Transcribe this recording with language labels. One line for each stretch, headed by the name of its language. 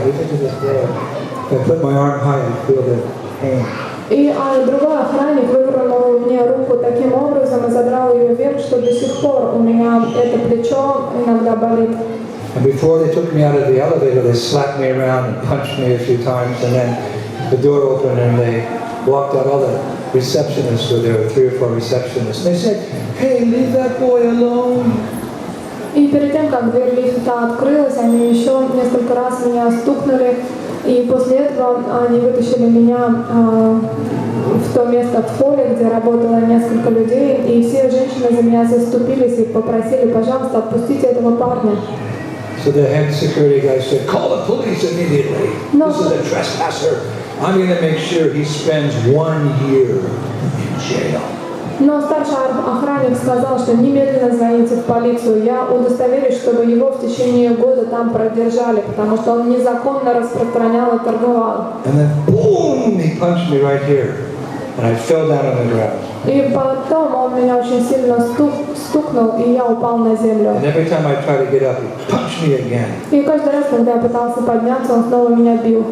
English: Even to this day, if I put my arm high, I feel the pain.
Russian: И другой охранник вывернул мне руку таким образом и задрал ее вверх, что до сих пор у меня это плечо иногда болит.
English: And before they took me out of the elevator, they slapped me around and punched me a few times, and then the door opened and they walked out. All the receptionists were there, 3 or 4 receptionists. They said, "Hey, leave that boy alone."
Russian: И перед тем, как дверь лифта открылась, они еще несколько раз меня стукнули. И после этого они вытащили меня в то место в холле, где работало несколько людей, и все женщины за меня заступились и попросили, пожалуйста, отпустите этого парня.
English: So the head security guy said, "Call the police immediately. No. This is a trespasser. I'm going to make sure he spends 1 year in jail."
Russian: Но старший охранник сказал, что немедленно звоните в полицию. Я удостоверюсь, чтобы его в течение года там продержали, потому что он незаконно распространял и торговал.
English: And then, boom, he punched me right here. And I fell down on the ground.
Russian: И потом он меня очень сильно стукнул, и я упал на землю.
English: And every time I tried to get up, he punched me again.
Russian: И каждый раз, когда я пытался подняться, он снова меня бил.